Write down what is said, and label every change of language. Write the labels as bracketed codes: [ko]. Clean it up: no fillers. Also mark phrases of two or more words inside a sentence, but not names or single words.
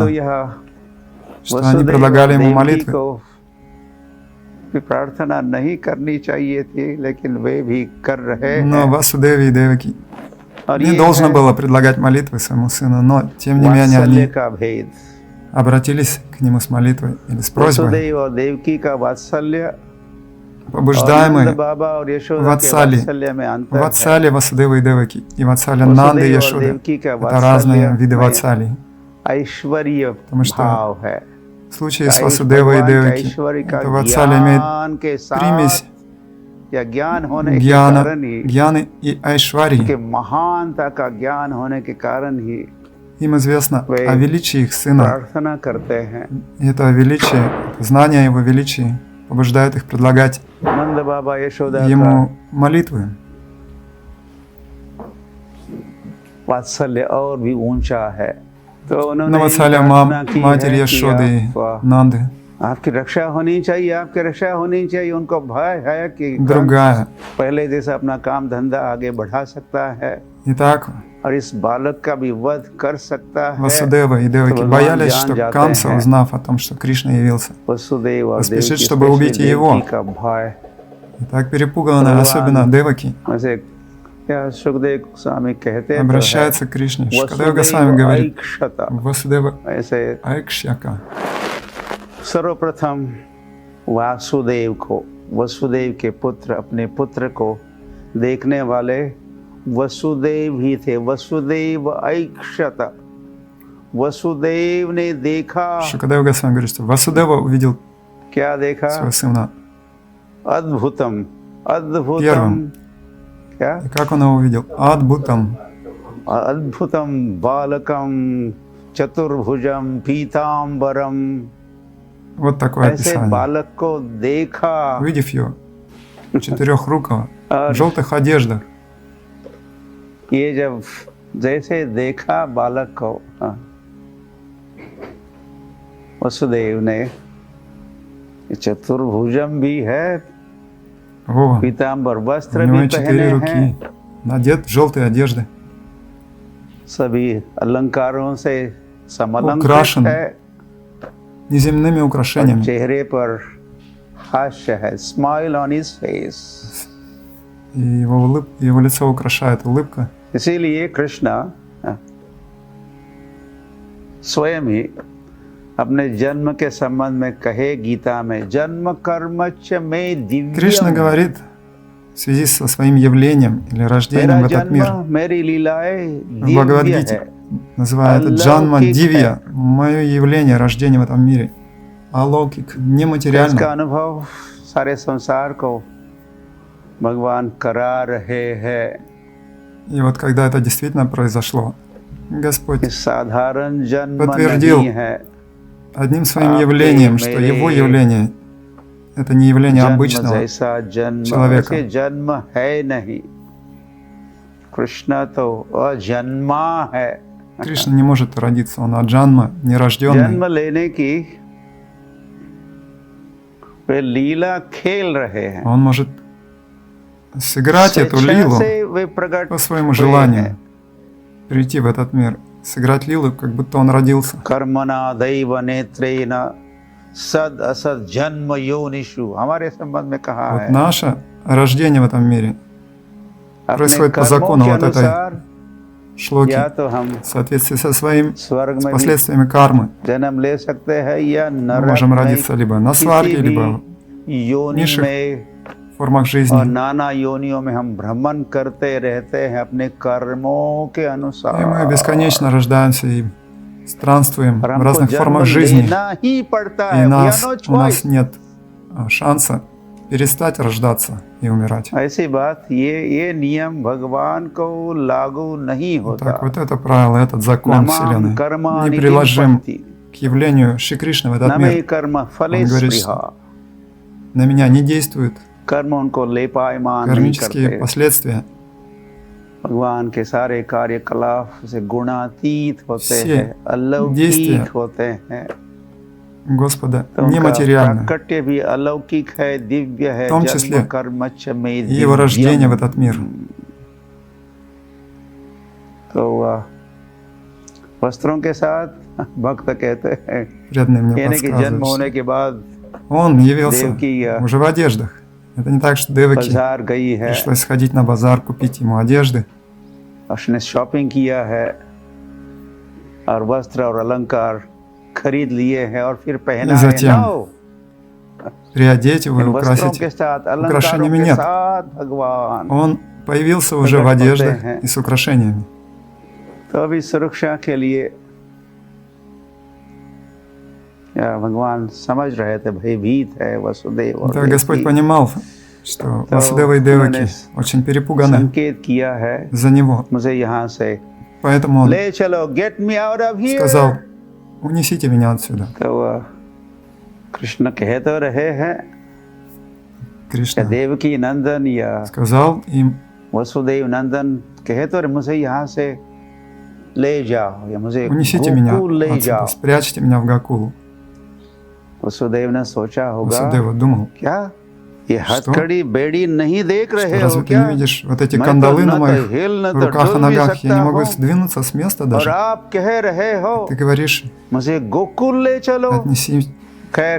[hi] यह [ru] что они [hi] वसुदेव [ru] предлагали ему [hi] देवकी [ru] молитвы. [hi] को भी प्रार्थना नहीं करनी चाहिए थी, लेकिन वे भी कर रहे [ru] Но [hi] हैं। [ru] Васудеви и Деваки [hi] और [ru] не [hi] ये [ru] должно [hi] है [ru] было предлагать молитвы своему сыну, но тем не менее [hi] वात्सल्य [ru] они [hi] का भेद। [ru] обратились к нему с молитвой или с просьбой, [hi] वसुदेव और देवकी का वात्सल्य और नंद [ru] побуждаемые [hi] बाबा और यशोदा के वात्सल्य, वात्सल्य में अंतर है। [ru] Ватсали Васудева и Деваки и Ватсали Нанды и [hi] वसुदेव और [ru] Яшоды. [hi] देवकी का [ru] Это разные [hi] वात्सल्य [ru] виды [hi] में [ru] Ватсалий. [hi] ऐश्वर्य [ru] Потому что [hi] भाव है। [ru] В случае с Васудевой и Деваки [hi] ऐश्वर्य का [ru] это Ватсалия имеет [hi] ज्ञान के साथ [ru] примесь [hi] या ज्ञान होने के कारण ही, [ru] Гьяны и Айшварии. [hi] कि महानता का ज्ञान होने के कारण ही [ru] Им известно Вы о величии их сына. [hi] प्रार्थना करते हैं। [ru] И это величие, это знание о его величии побуждает их предлагать [hi] नंद बाबा यशोदा का [ru] ему молитвы. [hi] वात्सल्य और भी ऊंचा है। तो उन्होंने [ru] Но Ватсалия [hi] प्रार्थना की [ru] Матери [hi] है कि [ru] Яшоды и [hi] आप- [ru] Нанды [hi] आपकी रक्षा होनी चाहिए, आपकी रक्षा होनी चाहिए। उनको भय है कि [ru] другая. [hi] पहले जैसा अपना काम धंधा आगे बढ़ा सकता है [ru] Итак, [hi] और इस बालक का भी वध कर सकता है। [ru] Васудева и Деваки Бхагаван боялись, Джан что [hi] जाते [ru] Камса, [hi] हैं। [ru] узнав о том, что Кришна явился, [hi] वसुदेव और [ru] Поспешит, [hi] देवकी, [ru] чтобы убить especially его. [hi] देवकी का भय। [ru] и так перепуганы, Бхагаван особенно Деваки, [hi] वैसे क्या सुखदेव स्वामी कहते हैं [ru] обращаются к Кришне. [hi] तो है, [ru] Шукадев Госвами говорит, [hi] ऐक्षता। [ru] Васудева [hi] ऐसे [ru] Айкшьяка. [hi] सर्वप्रथम वासुदेव को, वसुदेव के पुत्र, अपने पुत्र को देखने वाले वसुदेव ही थे। वसुदेव ऐक्षत, वसुदेव ने देखा। [ru] Шукадев Госвами говорит, что Васудева увидел [hi] क्या देखा? [ru] своего сына. [sa] अद्भुतम, अद्भुतम, [ru] Первым. [hi] क्या? [ru] И как он его увидел? Адбутам. [sa] अद्भुतम बालकम चतुर्भुजम पीताम्बरम। [ru] Вот такое [hi] ऐसे [ru] описание. [hi] बालक को देखा [ru] Увидев его, четырехрукого, в [hi] और [ru] желтых одеждах, [hi] ये जब जैसे देखा बालक को, वसुदेव ने, चतुर्भुजम भी है, [ru] о, [hi] पीताम्बर [ru] у [hi] वस्त्र [ru] него [hi] भी पहने 4 हैं, [ru] руки, надет в желтые одежды, [hi] सभी अलंकारों से समलंकृत [ru] украшен [hi] है [ru] неземными [hi] और [ru] украшениями. [hi] चेहरे पर हास्य है, [en] smile on his face. [ru] И его лицо украшает улыбка. [hi] इसीलिए कृष्ण स्वयं ही अपने जन्म के संबंध में कहे गीता में, जन्म कर्म च में [ru] Кришна [hi] दिव्यम। [ru] говорит в связи со своим явлением или рождением [hi] मेरा [ru] в этот мир. [hi] जन्म मेरी लीलाएं [ru] В [hi] दिव्य [ru] Бхагавад-гите [hi] है, [ru] называют это Джанма Дивья, мое явление, рождение в этом мире. Алокик, [hi] इसका [ru] нематериально. [hi] अनुभव सारे संसार को भगवान करा रहे हैं। [ru] И вот когда это действительно произошло, Господь [hi] कि साधारण जन्म [ru] подтвердил [hi] नहीं है, [ru] одним своим явлением, что его явление — это не явление [hi] जन्म [ru] обычного [hi] जैसा जन्म [ru] человека. [hi] वैसे जन्म है नहीं। कृष्ण तो अजन्मा है। [ru] Кришна не может родиться, он аджанма, [hi] जन्म [ru] нерожденный. [hi] लेने की वे लीला खेल रहे हैं। [ru] Он может сыграть эту [hi] स्वेच्छा [ru] лилу [hi] से वे प्रकट [ru] по своему [hi] हुए [ru] желанию, [hi] हैं। [ru] прийти в этот мир, сыграть лилу, как будто он родился. [sa] कर्मणा दैव नेत्रेण सद असद जन्म योनिषु, [hi] हमारे संबंध में कहा [ru] Вот [hi] है। [ru] наше рождение в этом мире [hi] अपने [ru] происходит по [hi] कर्मों [ru] закону [hi] के [ru] вот этой [hi] अनुसार [ru] шлоки, [hi] या तो हम [ru] в соответствии со своим, [hi] स्वर्ग [ru] с [hi] में भी [ru] последствиями кармы. [hi] जन्म ले सकते हैं या [ru] Мы [hi] नरक [ru] можем [hi] में [ru] родиться либо на [hi] किसी [ru] сварге, [hi] भी [ru] либо [hi] योनि [ru] низших [hi] में, [ru] формах [hi] और [ru] жизни. [hi] नाना योनियों में हम भ्रमण करते रहते हैं अपने कर्मों के [ru] И мы [hi] अनुसार। [ru] бесконечно рождаемся и странствуем [hi] और [ru] в [hi] हमको [ru] разных [hi] जन्म [ru] формах жизни. [hi] लेना ही पड़ता [ru] И [en] है। We have no [ru] у нас [en] choice। [ru] нет шанса перестать рождаться и умирать. [hi] ऐसी बात, ये नियम भगवान को लागू नहीं होता। [ru] Так, вот это правило, этот закон [sa] नमाम [ru] Вселенной [sa] कर्माणि [ru] неприложим [sa] किंपन्ति, [ru] к явлению Шри Кришны в этот [sa] न मे [ru] мир. [sa] कर्म फले [ru] Он говорит, [sa] स्पृहा। [ru] На меня не действуют [hi] कर्म उनको लेपायमान नहीं [ru] кармические [hi] करते। [ru] последствия. [hi] भगवान के सारे कार्यकलाप से गुणातीत होते [ru] Все [hi] हैं, अलौकिक [ru] действия [hi] होते हैं। [ru] Господа [hi] तो उनका [ru] нематериальны. [hi] प्राकट्य भी अलौकिक है, दिव्य है। [ru] В том [hi] जन्म [ru] числе [hi] कर्मच में [ru] И его рождение в [hi] दिव्यम। [ru] этот мир. [hi] तो वस्त्रों के साथ भक्त कहते हैं, [ru] Преданные мне [hi] यानी कि जन्म [ru] подсказывают, [hi] होने के बाद [ru] что он явился Девки, уже в одеждах. Это не так, что Деваки [hi] बाजार गई है, [ru] пришлось сходить на базар, купить ему одежды. [hi] उसने शॉपिंग किया है और वस्त्र और अलंकार खरीद लिए हैं और फिर पहना है। [ru] затем नो, Приодеть его и [hi] इन वस्त्रों [ru] украсить. [hi] के साथ, अलंकारों [ru] украшениями [hi] के [ru] нет. [hi] साथ भगवान। [ru] Он появился уже в [hi] प्रकट होते [ru] одеждах [hi] हैं। [ru] и с украшениями. [hi] तो अभी सुरक्षा के लिए या भगवान समझ रहे थे, भयभीत है वसुदेव और [ru] Да, Господь [hi] देवकी। [ru] понимал, что [hi] तो [ru] Васудева и Деваки [hi] उन्होंने [ru] очень перепуганы [hi] संकेत किया है [ru] за него. [hi] मुझे यहाँ से [ru] Поэтому он [hi] ले चलो, [en] get me out of here. [ru] сказал, унесите меня отсюда. [hi] तो वह कृष्ण कह तो रहे हैं, या [ru] Кришна [hi] देवकी नंदन या [ru] сказал им, [hi] वसुदेव नंदन कहे तो रहे, मुझे यहाँ से ले जाओ या मुझे [ru] унесите меня [hi] गोकुल ले [ru] отсюда, [hi] जाओ। [ru] спрячьте меня в Гакулу. [hi] वसुदेव ने सोचा होगा, [ru] Васудева думал, [hi] क्या ये हथकड़ी बेड़ी नहीं देख [ru] что [hi] रहे हो [ru] разве ты [hi] क्या? [ru] не видишь вот эти [hi] मैं [ru] кандалы [hi] तो [ru] на [hi] न तो [ru] моих [hi] हिल न तो [ru] руках и [hi] डुल भी [ru] ногах? Я [hi] सकता [ru] не могу [hi] हूँ, [ru] сдвинуться с места [hi] और [ru] даже. [hi] आप कह रहे हो [ru] Ты говоришь, [hi] मुझे गोकुल ले चलो। खैर,